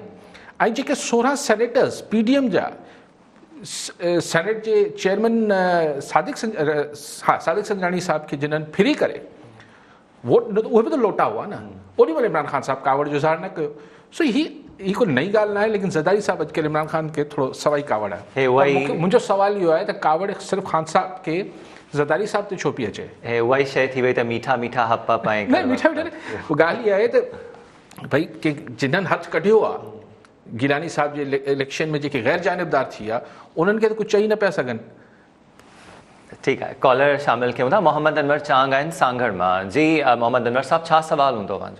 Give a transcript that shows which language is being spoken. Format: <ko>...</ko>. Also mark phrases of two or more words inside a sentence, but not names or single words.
<sd>ऐं जेके 16 सेनेटर्स PDM जा सेनेट जे चेयरमैन सादिक संजराणी साहब खे जिन्हनि फिरी करे वोट ॾिनो, उहे बि त लोटा हुआ न। ओॾी महिल इमरान ख़ान साहब कावड़ जो इज़हार न कयो। सो ही कोई नई ॻाल्हि न आहे, लेकिन ज़रदारी साहब अॼुकल्ह इमरान ख़ान खे थोरो सवाई कावड़ आहे। मुंहिंजो सुवाल इहो आहे त कावड़ सिर्फ़ु ख़ान साहब खे ज़रदारी साहब ते छो पई अचे? हे उहा ई शइ थी वई त मीठा मीठा हप पाए न मीठा मीठा ॻाल्हि इहा आहे त भई के जिन्हनि हथु कढियो आहे गिलानी साहब जे इलेक्शन में, जेके गैर जानिबदार थी विया, उन्हनि खे त कुझु चई न पिया सघनि। ठीकु आहे, कॉलर शामिल कयूं था। मोहम्मद अनवर चांग आहिनि सांगड़ मां। जी मोहम्मद अनवर साहब, छा सवाल हूंदो पंहिंजो?</sd>